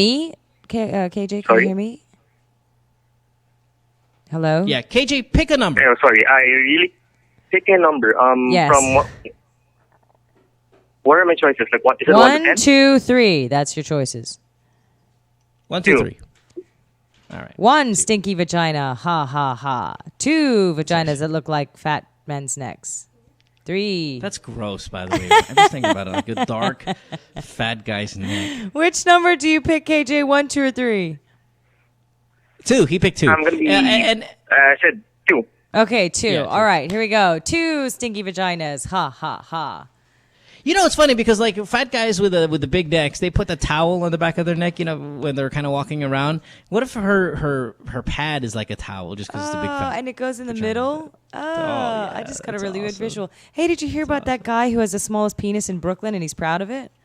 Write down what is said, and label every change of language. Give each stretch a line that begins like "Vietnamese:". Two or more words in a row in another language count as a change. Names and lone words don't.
English: me? KJ, can you hear me? Hello? Yeah, KJ, pick a number. Hey, sorry. I really pick a number. Yes. From what are my choices? Like what is it? 1, 2, 3. That's your choices. 1, 2, 3. All right. 1 stinky vagina. Ha ha ha. 2 vaginas that look like fat men's necks. 3. That's gross, by the way. I'm just thinking about it, like a dark, fat guy's neck. Which number do you pick, KJ? 1, 2, or 3? 2. He picked 2. I'm gonna be. I said 2. Okay, 2. Yeah, 2. All right, here we go. 2 stinky vaginas. Ha ha ha. You know, it's funny because like fat guys with the big necks, they put the towel on the back of their neck. You know, when they're kind of walking around. What if her pad is like a towel, just because it's a big fat? And it goes in the middle. yeah, I just got a really awesome. good visual. Hey, did you hear about that guy who has the smallest penis in Brooklyn and he's proud of it?